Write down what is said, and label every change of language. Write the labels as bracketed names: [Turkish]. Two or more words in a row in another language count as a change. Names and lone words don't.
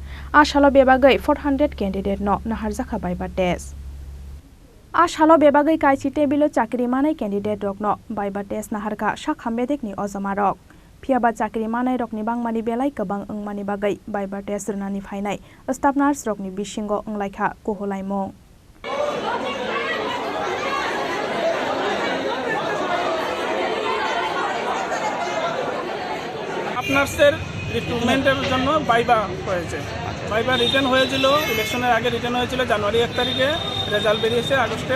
[Kok Borok] Ashalo bebagai 400 candidate no Naharjakha [English] Viva test. [Kok Borok] Ashalo bebagai kaichi tebilo chakri manai candidate rok no [English] Viva test [Kok Borok] Naharka Sakham bedek ni ozama rok. Piaba chakri manai rok ni bangmani belai kebang engmani bagai [English] Viva test [Kok Borok] rnani phainai [English] staff nurse [Kok Borok] rok ni bisingo englaikha koholaimong. [English] nurse recruitment [Bangla] জন্য ভাইভা হয়েছে। ভাইভা রিটার্ন হয়েছিল, ইলেকশনের আগে রিটার্ন হয়েছিল জানুয়ারি 1 তারিখে, রেজাল্ট বেরিয়েছে আগস্টে।